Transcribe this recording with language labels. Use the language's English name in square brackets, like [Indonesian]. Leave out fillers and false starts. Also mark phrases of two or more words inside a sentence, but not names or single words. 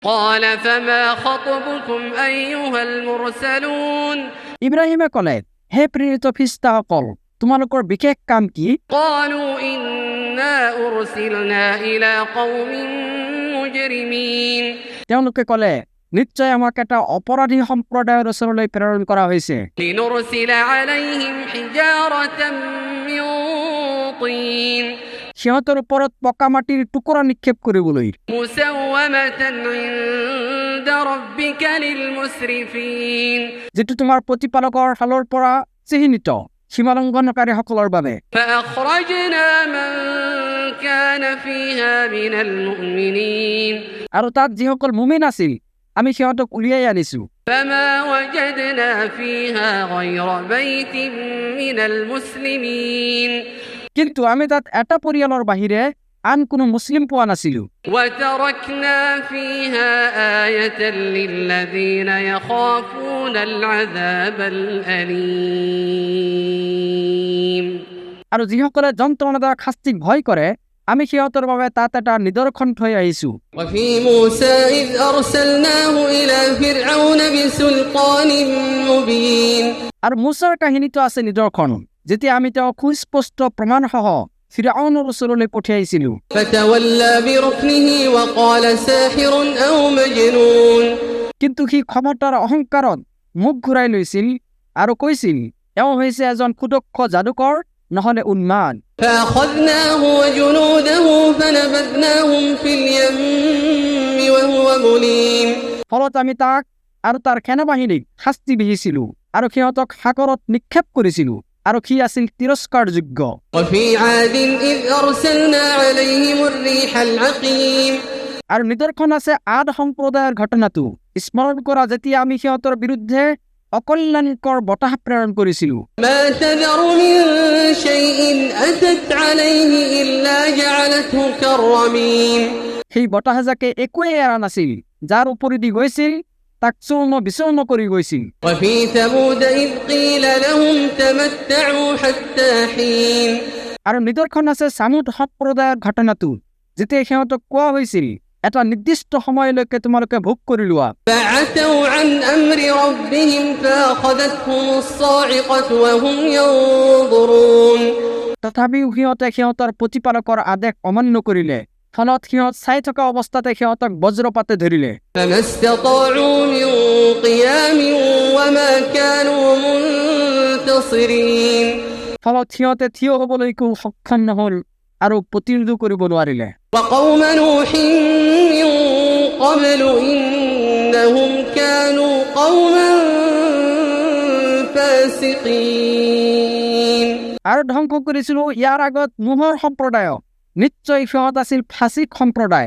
[Arabic] قال فما خطبكم أيها المرسلون [Assamese] ইব্ৰাহিমে ক'লে, হে প্ৰেৰিত ফিৰিষ্টাসকল, তোমালোকৰ বিশেষ কাম কি? [Arabic] قالوا إنا أرسلنا إلى قوم مجرمين [Assamese] তেওঁলোকে ক'লে, নিশ্চয় আমাক এটা অপৰাধী সম্প্ৰদায়ৰ ওচৰলৈ প্ৰেৰণ কৰা হৈছে। [Arabic] لنرسل عليهم حجارة من طين [Assamese] সিহঁতৰ ওপৰত পকা মাটিৰ টুকুৰা নিক্ষেপ কৰিবলৈ, [Arabic] مسومة عند ربك للمسرفين [Assamese] যিটো তোমাৰ প্ৰতিপালকৰ ফালৰ পৰা চিহ্নিত সীমালংঘনকাৰীসকলৰ বাবে। [Arabic] فأخرجنا من كان فيها من المؤمنين [Assamese] আৰু তাত যিসকল মুমিন আছিল আমি সিহঁতক উলিয়াই আনিছো। [Arabic] فما وجدنا فيها غير بيت من المسلمين [Assamese] কিন্তু আমি তাত এটা পৰিয়ালৰ বাহিৰে আন কোনো মুছলিম পোৱা নাছিলো। [Arabic] وتركنا فيها آية للذين يخافون العذاب الأليم [Assamese] আৰু যিসকলে যন্ত্ৰণাদায়ক শাস্তিক ভয় কৰে আমি সিহঁতৰ বাবে তাত এটা নিদৰ্শন থৈ আহিছো। [Arabic] وفي موسى إذ أرسلناه إلى فرعون بسلطان مبين [Assamese] আৰু মুছাৰ কাহিনীটো আছে নিদৰ্শন, যেতিয়া আমি তেওঁক সুস্পষ্ট প্ৰমাণসহ ফিৰআউনৰ ওচৰলৈ পঠিয়াইছিলো। [Arabic] فتولى بركنه وقال ساحر أو مجنون [Assamese] কিন্তু সি ক্ষমতাৰ অহংকাৰত মুখ ঘূৰাই লৈছিল আৰু কৈছিল, এওঁ হৈছে এজন কুদক্ষ যাদুকৰ নহলে উন্মাদ। [Arabic] فأخذناه وجنوده فنبذناهم في اليم وهو مليم [Assamese] ফলত আমি তাক আৰু তাৰ সেনাবাহিনীক শাস্তি বিহিছিলো আৰু সিহঁতক সাগৰত নিক্ষেপ কৰিছিলো আৰু সি আছিল তিৰস্কাৰযোগ্য। [Arabic] وفي عاد إذ أرسلنا عليهم الريح العقيم [Assamese] আৰু নিদৰ্শন আছে আদ সম্প্ৰদায়ৰ ঘটনাটো স্মৰণ কৰা, যেতিয়া আমি সিহঁতৰ বিৰুদ্ধে অকল্যাণকৰ বতাহ প্ৰেৰণ কৰিছিলো। [Arabic] ما تذر من شيء أتت عليه إلا جعلته كالرميم [Assamese] সেই বতাহজাকে একোৱেই এৰা নাছিল, যাৰ ওপৰেদি গৈছিল তাক চূৰ্ণ বিচূৰ্ণ কৰি গৈছিল। [Arabic] وفي ثمود إذ قيل لهم تمتعوا حتى حين [Assamese] আৰু নিদৰ্শন আছে চামুদ সম্প্ৰদায়ৰ ঘটনাটো, যেতিয়া সিহঁতক কোৱা হৈছিল এটা নিৰ্দিষ্ট সময়লৈকে তোমালোকে ভোগ কৰি লোৱা। [Arabic] فعتوا عن أمر ربهم فأخذتهم الصاعقة وهم ينظرون [Assamese] তথাপিও সিহঁতে সিহঁতৰ প্ৰতিপালকৰ আদেশ অমান্য কৰিলে, ফলত সিহঁত চাই থকা অৱস্থাতে সিহঁতক বজ্ৰপাতে ধৰিলে। [Arabic] فما استطاعوا من قيام وما كانوا منتصرين [Assamese] ফলত সিহঁতে থিয় হ'বলৈকো সক্ষম নহল আৰু প্ৰতিৰোধ কৰিব নোৱাৰিলে। [Arabic] وقوم نوح من قبل إنهم كانوا قوما فاسقين [Assamese] আৰু ধ্বংস কৰিছিলো ইয়াৰ আগত নোহৰ সম্প্ৰদায়ক, নিশ্চয় সিহঁত আছিল ফাচিক সম্প্ৰদায়।